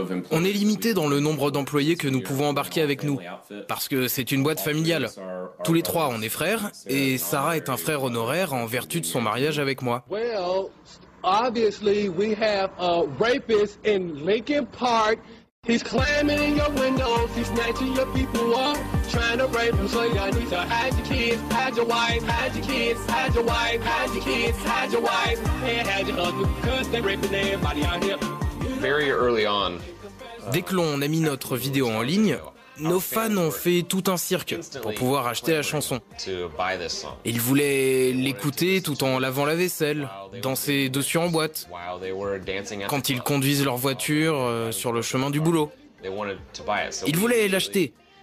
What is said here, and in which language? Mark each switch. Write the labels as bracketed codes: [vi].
[fr] On est limité dans le nombre d'employés que nous pouvons embarquer avec nous, parce que c'est une boîte familiale. Tous les trois, on est frères, et Sarah est un frère honoraire en vertu de son mariage avec moi. [en] Well, obviously we have a rapist in Lincoln Park. He's climbing in your windows, he's snatching your people up, trying to rape them, so y'all need to hide your kids, hide your wife, hide your kids, hide your wife, hide your kids, hide your wife, and hide your husband, because they're raping everybody out here. Very early on. [fr] Dès que l'on a mis notre vidéo en ligne, nos fans ont fait tout un cirque pour pouvoir acheter la chanson. Ils voulaient l'écouter tout en lavant la vaisselle, danser dessus en boîte, quand ils conduisent leur voiture sur le chemin du boulot. Ils voulaient l'acheter.